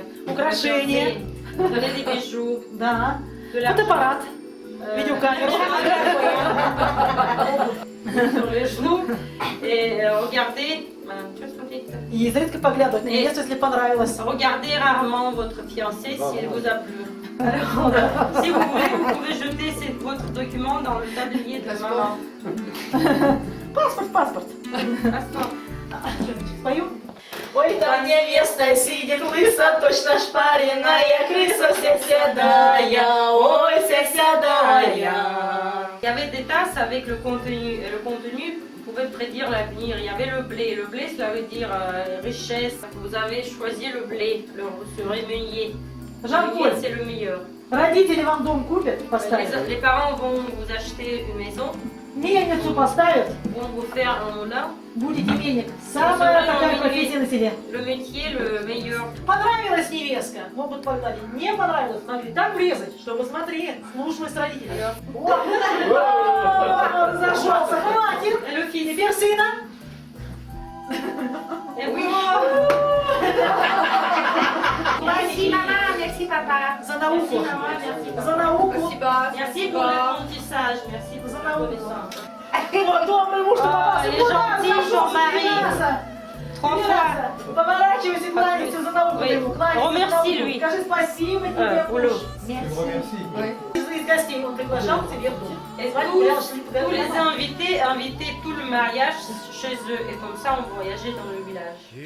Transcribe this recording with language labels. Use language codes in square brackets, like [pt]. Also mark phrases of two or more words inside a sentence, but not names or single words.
[ru] Украшения. [fr] Donner des bijoux, [ru] Да. [fr] de la [ru] Фотоаппарат. Видеокамеру. [fr] sur les genoux et regarder. Tu vois ce qu'on dit? [ru] И изредка поглядывать на невесту, если понравилось. [fr] Regardez rarement votre fiancée si elle vous a plu. Alors, si vous voulez, vous pouvez jeter votre document dans le tablier de maman. [ru] Паспорт, паспорт. [fr] Attends. [ru] Спою. Ой, та невеста сидит лысо, точно шпаренная крыса, вся седая, ой, вся седая. [fr] Il y avait des tasses avec le contenu, et le contenu pouvait prédire l'avenir. Il y avait le blé. Le blé, cela veut dire richesse. Vous avez choisi le blé, ce rémeillé. Jean-Paul, C'est le meilleur. [ru] родители вам дом купят, поставят. [fr] Les parents vont vous acheter une maison, [ru] Мельницу поставят, [fr] vont vous faire un moulin. [ru] будете мельник. Самая такая профессия на селе. [fr] Le métier, le meilleur. [ru] Понравилась невестка, могут погладить. Не понравилось, могли так врезать, чтобы смотри, слушалась родителей. О, разошелся, хватит. [fr] Et le fils. [ru] Теперь сына. [fr] Et oui. Merci maman, merci papa. [ru] За науку. [fr] Merci maman, merci. [ru] За науку. Спасибо. [fr] Merci pour l'apprentissage, merci pour la connaissance. [ru] Добрый муж, что попался. [fr] il est gentil, Jean-Marie. 3 fois. [ru] Поворачивайся, кланяйся за науку. [fr] Oui. [ru] ему, кланяйся за [fr] Remercie [ru] науку. [fr] lui. [ru] Скажи спасибо тебе, Улю. муж. [fr] Remercie. [ru] Из гостей он приглашал к себе в дом. [fr] Et [ru] Звать [fr] tous, [ru] тебя, шли [fr] tous les [ru] туда. [fr] invités invitaient tout le mariage chez eux et comme ça on voyageait dans le village.